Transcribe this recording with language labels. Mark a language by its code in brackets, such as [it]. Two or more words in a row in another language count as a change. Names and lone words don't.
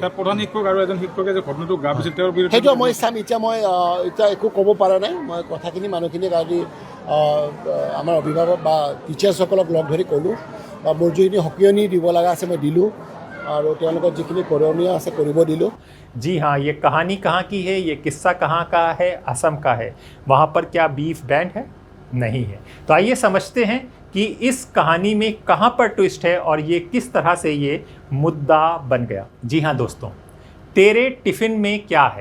[as] প্ৰধান শিক্ষক আৰু এজন শিক্ষকে যে ঘটনাটো গা পিছে তেওঁৰ বিৰুদ্ধে সেইটো মই চাম। এতিয়া একো ক'ব পৰা নাই। মই কথাখিনি মানুহখিনিক আজি আমাৰ অভিভাৱক বা টিচাৰ্ছসকলক লগ ধৰি ক'লোঁ, বা মোৰ যিখিনি সকিয়নি দিব লগা আছে মই দিলোঁ, আৰু তেওঁলোকৰ যিখিনি কৰণীয় আছে কৰিব দিলোঁ। [hi] जी हाँ, ये कहानी कहाँ की है, ये किस्सा कहाँ का है? असम का है। वहाँ पर क्या [en] beef ban [hi] है? नहीं है। तो आइए समझते हैं कि इस कहानी में कहाँ पर ट्विस्ट है और ये किस तरह से ये मुद्दा बन गया। जी हाँ दोस्तों, तेरे टिफ़िन में क्या है?